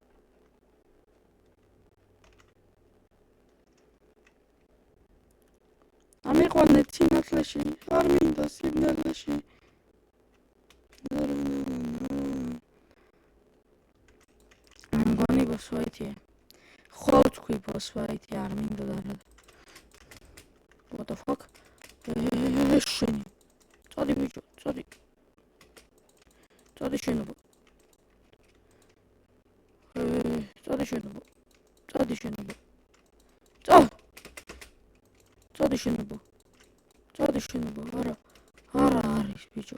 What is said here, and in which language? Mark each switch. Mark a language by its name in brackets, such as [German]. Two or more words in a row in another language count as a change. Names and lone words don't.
[Georgian] ამიყვანეთ სინათლეში, არ მინდა სინათლეში. მგონი [English] boss fight- [Georgian] ია. ხო თქვი [English] boss fight- [Georgian] ი არ მინდა და რა. [English] What the fuck? [Georgian] შენი. წადი ბიჭო, წადი. წადი შენობა. წადი შენობა. წადი შენობა. წადი შენობა. წადი შენობა. არა არის ბიჭო.